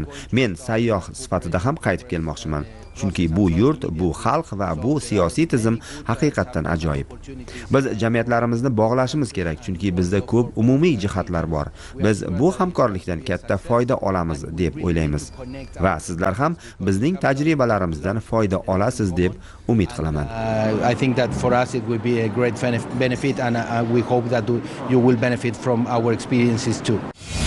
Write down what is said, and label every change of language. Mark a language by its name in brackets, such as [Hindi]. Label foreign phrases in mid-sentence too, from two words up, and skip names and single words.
[Uzbek] Men sayyoh sifatida ham qaytib kelmoqchiman. Chunki bu yurt, bu xalq va bu siyosiy tizim haqiqatdan ajoyib. Biz jamiyatlarimizni bog'lashimiz kerak, chunki bizda ko'p umumiy jihatlar bor. Biz bu hamkorlikdan katta foyda olamiz deb o'ylaymiz. Va sizlar ham bizning tajribalarimizdan foyda olasiz deb umid qilaman. [English] I think that for us it will be a great benefit and we hope that you will benefit from our experiences too.